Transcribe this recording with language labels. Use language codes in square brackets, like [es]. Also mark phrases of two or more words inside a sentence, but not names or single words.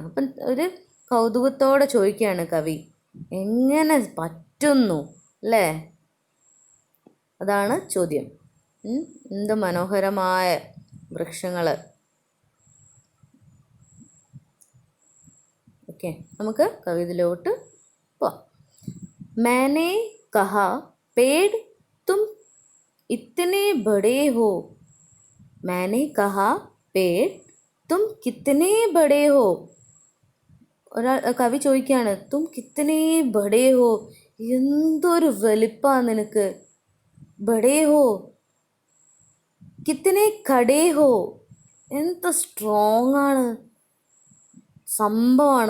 [ml] അപ്പം ഒരു കൗതുകത്തോടെ ചോദിക്കുകയാണ് കവി, എങ്ങനെ പറ്റുന്നു അല്ലേ, അതാണ് ചോദ്യം. എന്ത് മനോഹരമായ വൃക്ഷങ്ങൾ. ഓക്കെ, നമുക്ക് കവിതയിലോട്ട് പോവാം. [hi] मैंने कहा पेड़ तुम इतने बड़े हो. मैंने कहा पेड़ तुम कितने बड़े हो. [ml] കവി ചോദിക്കുകയാണ്, [hi] तुम कितने बड़े हो, [ml] എന്തൊരു വലിപ്പാ നിനക്ക്. [hi] बड़े हो, कितने कड़े हो, [ml] എന്ത് സ്ട്രോങ് ആണ്, സംഭവമാണ്.